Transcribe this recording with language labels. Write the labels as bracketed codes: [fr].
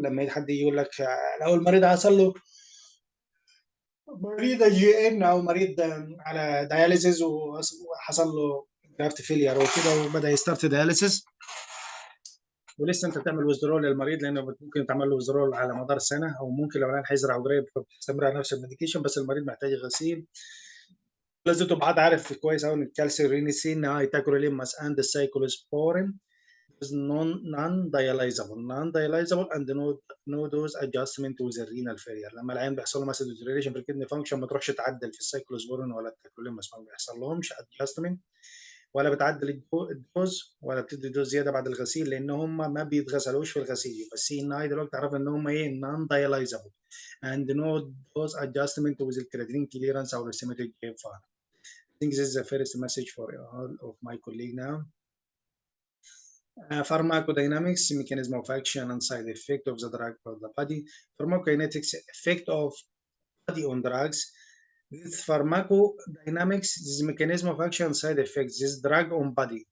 [ar] لما حد يقول لك لو المريض حصل له مريض جي ان او مريض على دياليسيس وحصل له جرافت فيلير وكده وبدا يستارت دياليسيس ولسه انت تعمل ويزدرول للمريض، لانه ممكن تعمل له ويزدرول على مدار سنه، او ممكن لو الان هيزرع قريب فبتستمر على نفس الميديكيشن، بس المريض محتاج غسيل. لازم تبقى عارف كويس قوي ان الكالسيورينيسين تاكروليماس اند السايكلوسبورين [en] is non-dialyzable and no dose adjustment with the renal failure. [ar] لما العيان بيحصل له مثلا deterioration في الكدني فانكشن ما تروحش تعدل في السايكلوسبورين ولا التاكروليماس، ما بيحصل لهمش adjustment ولا بتعدل الدوز ولا بتدي دوز زياده بعد الغسيل، لان هم ما بيتغسلوش في الغسيل. يبقى السي ان اي دلوقتي تعرف ان هم ايه نون دايلايزابل [en] and no dose adjustment with [ar] الكرياتينين كليرنس او السيمتريك جيم فار. [en] think this is the first message for all of my colleagues now. Pharmacodynamics, mechanism of action and side effect of the drug for the body. Pharmacokinetics, effect of body on drugs. This pharmacodynamics, this mechanism of action and side effects, this drug on body.